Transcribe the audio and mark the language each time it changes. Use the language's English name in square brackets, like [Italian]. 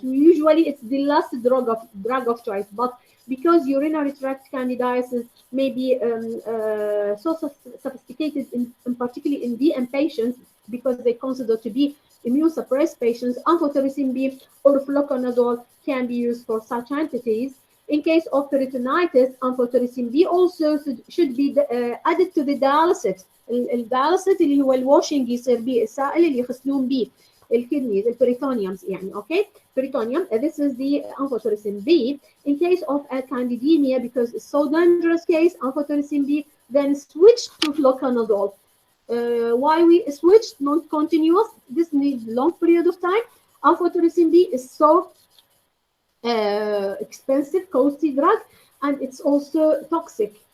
[English] Usually it's the last drug of choice, but because urinary tract candidiasis may be so sophisticated, in particularly in DM patients, because they consider to be immunosuppressed patients, amphotericin B or fluconazole can be used for such entities. In case of peritonitis, amphotericin B also should be added to the dialysis. [Arabic] الدياليسيس اللي هو الواشنج يصير به السائل اللي يغسلون به الكدنيز البريتونيومز يعني اوكي peritoneum. [English] This is the amphotericin B. In case of a candidemia, because it's so dangerous case, amphotericin B, then switch to fluconazole. Why we switched non-continuous? This needs long period of time. Amphotericin B is so expensive, costly drug, and it's also toxic.